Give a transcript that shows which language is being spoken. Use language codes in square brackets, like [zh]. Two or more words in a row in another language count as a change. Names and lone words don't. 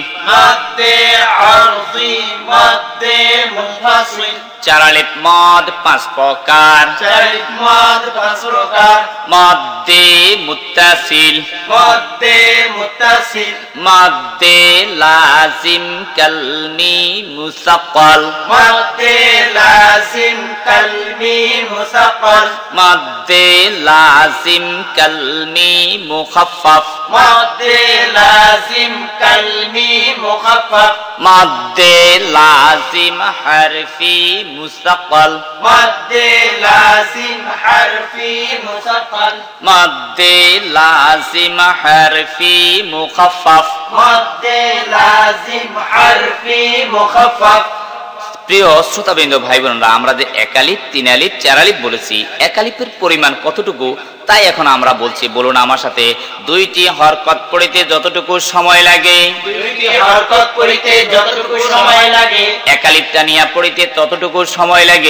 [ar] مد عارض، مد منفصل. [bn] 4 আলিফ মদ 5 প্রকার। 4 আলিফ মদ 5 প্রকার। [ar] مد متصل. مد متصل. مد لازم كلمي مثقل. مد لازم كلمي مثقل. مد لازم كلمي مخفف. مد لازم كلمي مخفف. مد لازم حرفي مثقل مد لازم حرفي مثقل مد لازم حرفي مخفف مد لازم حرفي مخفف. [bn] প্রিয় শ্রোতাবৃন্দ ভাই বোনেরা, আমরা যে এক আলিফ, তিন আলিফ, চার আলিফ বলেছি, এক আলিফের পরিমাণ কতটুকু তাই এখন আমরা বলছি। বলুন আমার সাথে, দুইটি হরকত পড়িতে যতটুকু সময় লাগে, দুইটি হরকত পড়িতে যতটুকু সময় লাগে, এক আলিফ টানিয়া পড়িতে ততটুকু সময় লাগে।